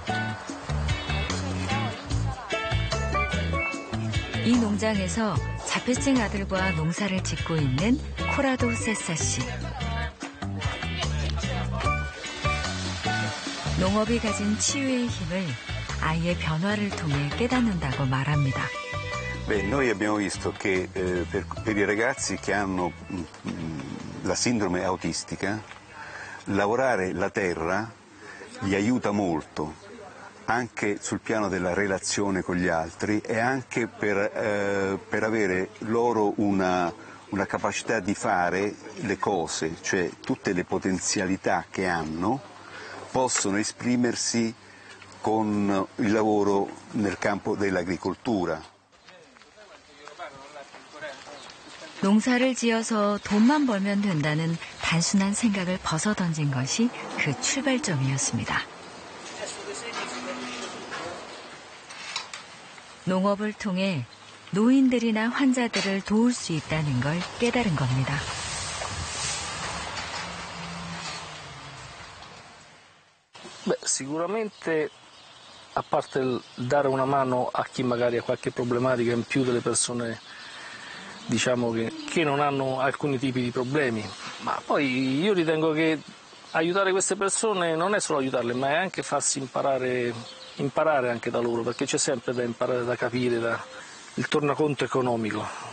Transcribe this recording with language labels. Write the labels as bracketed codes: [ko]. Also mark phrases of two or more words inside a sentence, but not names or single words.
[ko] 이 농장에서 자폐증 아들과 농사를 짓고 있는 코라도 세사 씨. 농업이 가진 치유의 힘을 아이의 변화를 통해 깨닫는다고 말합니다. [it] Beh, noi abbiamo visto che per i ragazzi che hanno la sindrome autistica, lavorare la terra gli aiuta molto. Anche sul piano della relazione con gli altri e anche per avere loro una capacità di fare le cose, cioè tutte le potenzialità che hanno possono esprimersi con il lavoro nel campo dell'agricoltura. [ko] 농사를 지어서 돈만 벌면 된다는 단순한 생각을 벗어던진 것이 그 출발점이었습니다. 농업을 통해 노인들이나 환자들을 도울 수 있다는 걸 깨달은 겁니다. [it] Beh, sicuramente, a parte il dare una mano a chi magari ha qualche problematica in più delle persone, diciamo che non hanno alcuni tipi di problemi, ma poi io ritengo che aiutare queste persone non è solo aiutarle, ma è anche farsi imparare anche da loro, perché c'è sempre da imparare, da capire, il tornaconto economico.